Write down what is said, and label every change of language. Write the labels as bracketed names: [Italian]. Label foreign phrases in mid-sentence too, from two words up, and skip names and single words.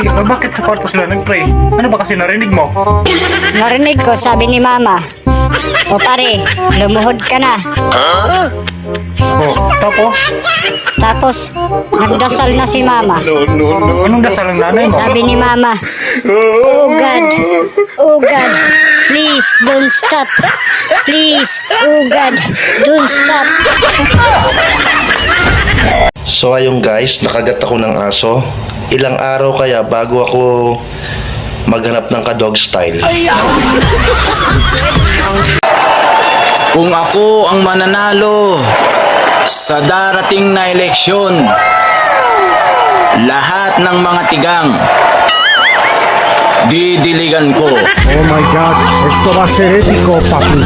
[Filipino] Bakit sa kwarto sila nag-pray? Ano ba kasi narinig mo? Narinig ko, sabi ni Mama, "O pare, lumuhod ka na." Oh, tapos? Tapos, nagdasal na si Mama. Anong dasal ng nanay mo? Sabi ni Mama, [English] oh God, please don't stop. Please, oh God, don't stop." [Filipino] So ayun guys, nakagat ako ng aso. Ilang araw kaya bago ako maghanap ng ka-dog style. Kung ako ang mananalo sa darating na eleksyon, lahat ng mga tigang didiligan ko. [English] Oh my God, [Spanish] esto va a ser épico, papi.